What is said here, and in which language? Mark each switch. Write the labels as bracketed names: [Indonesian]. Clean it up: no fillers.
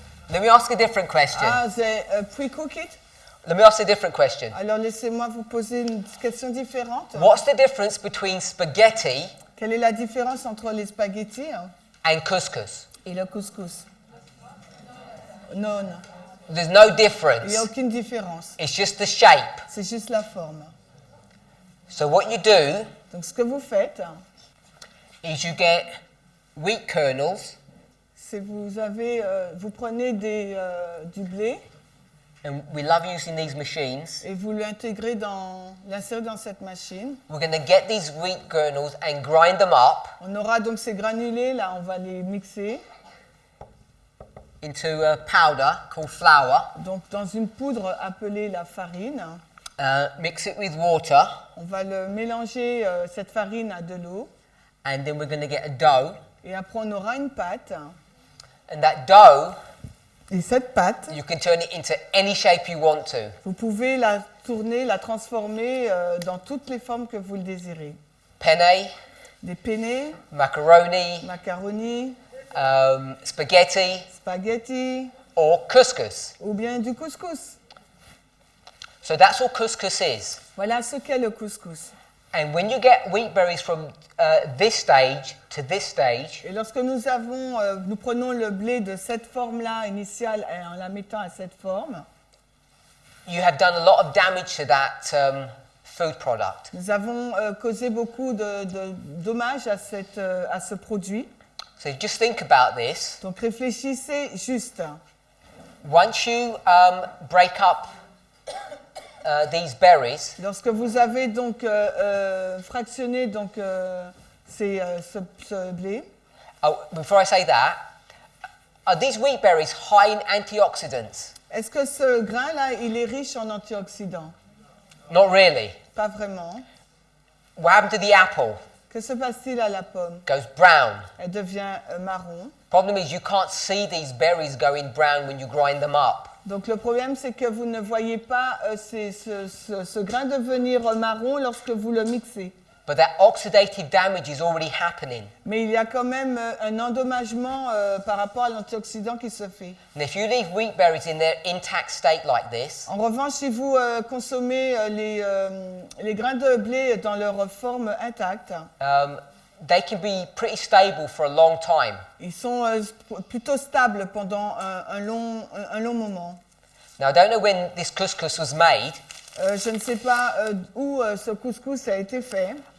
[English] Let me ask a different question. [French] Ah, c'est pre-cooked? [English] Let me ask a different question. [French] Alors laissez-moi vous poser une question différente. [English] What's the difference between spaghetti [French] Quelle est la différence entre les spaghettis [English] and couscous? [French] et le couscous? Non, non. [English] There's no [French] Il n'y a [English] difference. [French] aucune différence. [English] It's just the shape. [French] C'est juste la forme. [English] So what you do [French] Donc ce que vous faites, [English] is you get wheat kernels, [French] c'est vous prenez du blé [English] and we love using these machines. [French] et vous l'insérez dans cette machine. [English] We're going to get these wheat kernels and grind them up [French] On aura donc ces granulés, là, on va les mixer. [English] into a powder called flour. [French] Donc dans une poudre appelée la farine. [English] Mix it with water, [French] On va le mélanger, cette farine à de l'eau. [English] and then we're going to get a dough. [French] Et après, on aura une pâte. [English] And that dough, [French] Et cette pâte, [English] you can turn it into any shape you want to. [French] vous pouvez la tourner, la transformer dans toutes les formes que vous le désirez. [English] Penne, [French] Des penne, [English] macaroni, [French] macaroni, [English] spaghetti, [French] spaghetti [English] or couscous. [French] ou bien du couscous. [English] So that's all couscous is. [French] Voilà ce qu'est le couscous. [English] And when you get wheat berries from this stage to this stage, [French] Et lorsque nous prenons le blé de cette forme-là initiale et en la mettant à cette forme, [English] you have done a lot of damage to that food product. [French] nous avons causé beaucoup de dommages à ce produit. [English] So just think about this. [French] Donc réfléchissez juste. [English] Once you break up these berries, [French] Lorsque vous avez donc fractionné donc, ce blé, [English] Oh, before I say that, are these wheat berries high in antioxidants? [French] Est-ce que ce grain-là, il est riche en antioxydants? [English] Not really. [French] Pas vraiment. [English] What happened to the apple? [French] Que se passe-t-il à la pomme? [English] Goes brown. [French] Elle devient marron. [English] Problem is you can't see these berries going brown when you grind them up. [French] Donc le problème, c'est que vous ne voyez pas ce grain devenir marron lorsque vous le mixez. [English] But that oxidative damage is already happening. [French] Mais il y a quand même un endommagement par rapport à l'antioxydant qui se fait. [English] And if you leave wheat berries in their intact state like this, [French] En revanche, si vous consommez les grains de blé dans leur forme intacte, [English] they can be pretty stable for a long time. [French] ils sont plutôt stables pendant un long moment. [English] Now, I don't know when this couscous was made [French] Je ne sais pas où ce couscous a été fait.